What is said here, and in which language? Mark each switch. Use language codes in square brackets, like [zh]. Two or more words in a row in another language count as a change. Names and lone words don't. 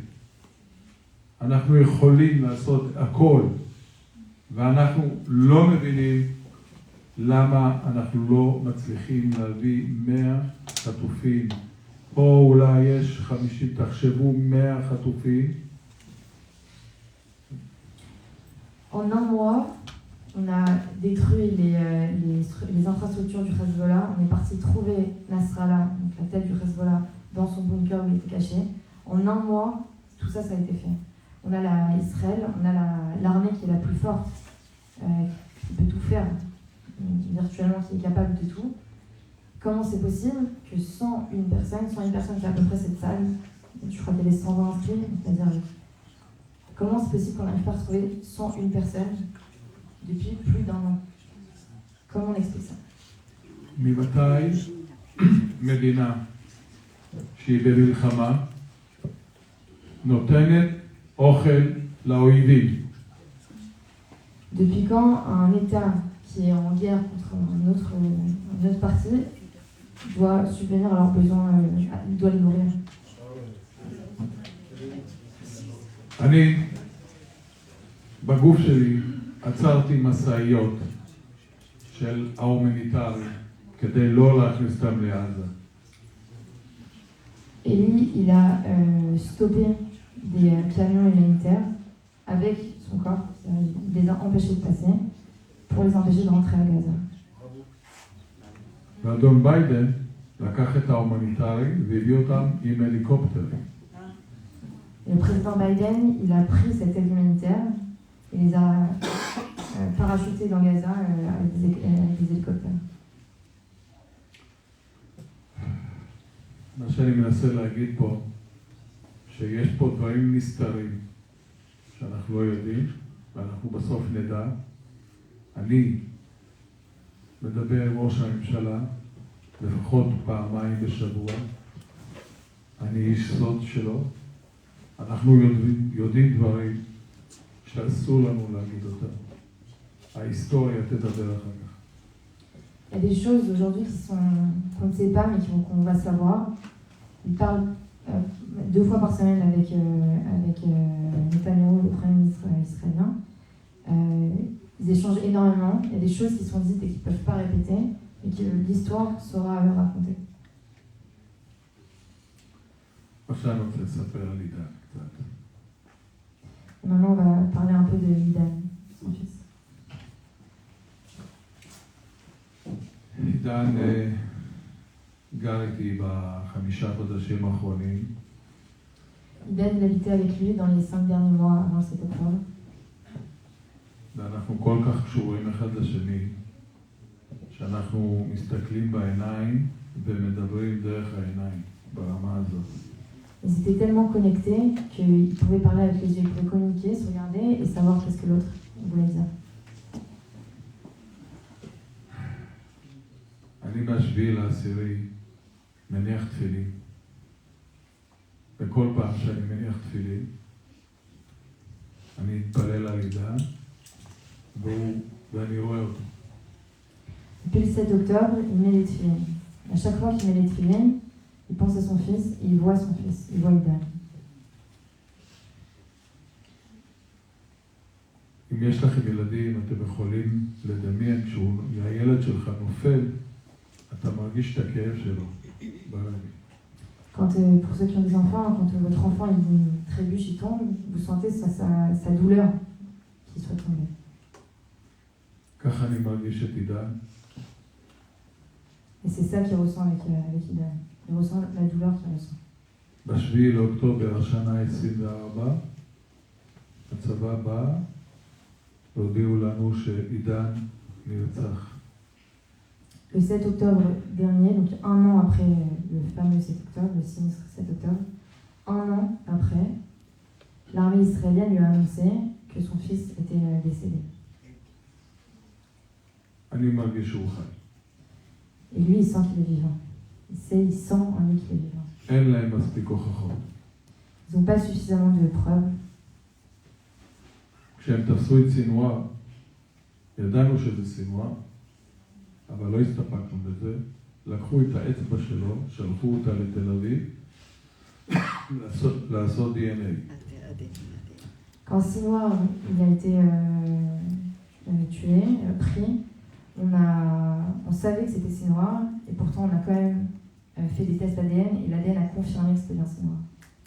[he] אנחנו יכולים לעשות הכל ואנחנו לא מבינים למה אנחנו לא מצליחים להביא 100 חטופים. פה אולי יש 50, תחשבו 100 חטופים [fr] En un mois, on a détruit les infrastructures du Hezbollah. On est parti trouver Nasrallah, donc la tête du Hezbollah, dans son bunker où il était caché. En un mois, tout ça, ça a été fait. On a Israël, on a l'armée qui est la plus forte, qui peut tout faire, virtuellement, qui est capable de tout. Comment c'est possible que 101 personnes, c'est à peu près cette salle, je crois qu'il y avait 120 inscrits, c'est-à-dire comment c'est possible qu'on n'arrive pas à retrouver 101 personnes depuis plus d'un an? Comment on explique ça? [he] ממתי מדינה שהיא במלחמה נותנת אוכל לאויבים? [fr] Depuis quand un État qui est en guerre contre une autre partie doit subvenir à leurs besoins, doit les nourrir? [he] אני בגוף שלי עצרתי משאיות של ההומניטרי כדי לא להכניס אותם לעזה. [fr] Et lui, il a stoppé des camions humanitaires avec son corps, il les a empêchés de passer pour les empêcher de rentrer à Gaza. [he] ואדון ביידן לקח את ההומניטרי והביא אותם עם הליקופטרים. [fr] Et le président Biden, il a pris cette aide humanitaire et les a parachutés dans Gaza avec des hélicoptères. [he] מה שאני מנסה להגיד פה, שיש פה דברים נסתרים שאנחנו לא יודעים ואנחנו בסוף נדע. אני מדבר עם ראש הממשלה לפחות פעמיים בשבוע. אני איש סוד שלו. אנחנו יודעים דברים שאסור לנו להגיד אותם. ההיסטוריה תדבר אחר כך. [fr] Il y a des choses aujourd'hui qu'on ne sait pas mais qu'on va savoir. Il parle 2 fois par semaine avec Netanyahu, le Premier ministre israélien. Ils échangent énormément. Il y a des choses qui sont dites et qui ne peuvent pas répéter et que l'histoire saura leur raconter. [he] עכשיו אני רוצה לספר על עידן קצת. [fr] Maintenant, on va parler un peu de Idan, son fils. [he] עידן גר איתי ב5 חודשים האחרונים. [fr] Idan, il habitait avec lui dans les 5 derniers mois avant cet octobre. [he] ואנחנו כל כך קשורים אחד לשני, שאנחנו מסתכלים בעיניים ומדברים דרך העיניים, ברמה הזאת. [fr] Ils étaient tellement connectés qu'ils pouvaient parler avec les yeux, ils pouvaient communiquer, se regarder et savoir qu'est-ce que l'autre voulait dire. [he] אני ב7/10 מניח תפילין. וכל פעם שאני מניח תפילין, אני אתפלל על עידן, ואני רואה אותו. [fr] Depuis le 7 octobre, il met les tefilines. À chaque fois qu'il met les tefilines, il pense à son fils et il voit son fils, il voit Idan. [he] אם יש לכם ילדים, אתם יכולים לדמיין כשהילד שלך נופל, אתה מרגיש את הכאב שלו ברגל. [fr] Quand, pour ceux qui ont des enfants, quand votre enfant il trébuche, il tombe, vous sentez sa douleur qu'il soit tombé. [he] ככה אני מרגיש את עידן. [fr] Et c'est ça qu'il ressent avec Idan. Il ressent la douleur qu'il ressent. [he] ב7 לאוקטובר השנה 24, הצבא בא והודיעו לנו שעידן נרצח. [fr] Le 7 octobre dernier, donc un an après le fameux 7 octobre, le sinistre 7 octobre, un an après, l'armée israélienne lui a annoncé que son fils était décédé. [he] אני מרגיש שהוא חי. [fr] Et lui, il sent qu'il est vivant. Il sent en lui qu'il est vivant. [he] אין להם מספיק הוכחות. [fr] Ils n'ont pas suffisamment de preuves. [he] כשהם תפסו את סינואר, ידענו שזה סינואר, אבל לא הסתפקנו בזה. לקחו את האצבע שלו, שלחו אותה לתל אביב, לעשות DNA. [fr] Quand Sinoir il a été tué, pris, on savait que c'était Sinoir, et pourtant on a quand même fait des tests ADN, et l'ADN a confirmé que c'était bien Sinoir.